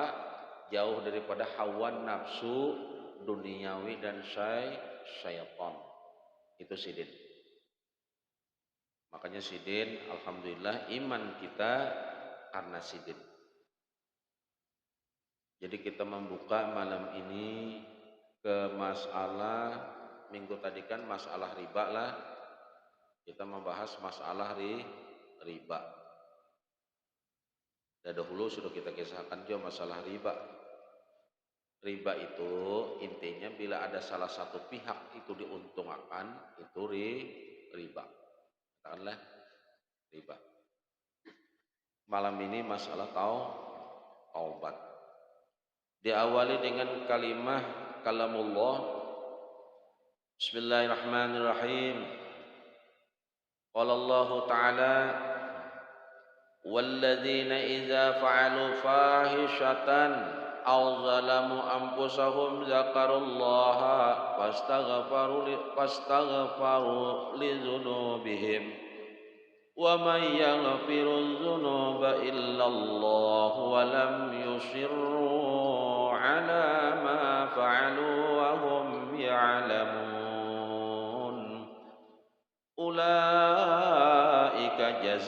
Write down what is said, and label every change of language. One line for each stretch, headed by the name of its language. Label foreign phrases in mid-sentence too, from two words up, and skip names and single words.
Indonesian: Jauh daripada hawa nafsu duniawi dan syaitan.
Banjar: Itu sidin. Makanya sidin, alhamdulillah iman kita karena sidin.
Indonesian: Jadi kita membuka malam ini ke masalah, minggu tadi kan masalah riba lah. Kita membahas masalah riba. Dan dahulu sudah kita kisahkan juga masalah riba. Riba itu intinya bila ada salah satu pihak itu diuntungkan, itu riba. Katakanlah riba. Malam ini masalah taubat. Diawali dengan kalimah kalamullah.
Arabic: بسم الله الرحمن الرحيم. قال الله تعالى والذين إذا فعلوا فاحشة أو ظلموا أنفسهم ذكروا الله فاستغفروا لذنوبهم ومن يغفر الذنوب إلا الله ولم يصروا على ما فعلوا وهم يعلمون أولئك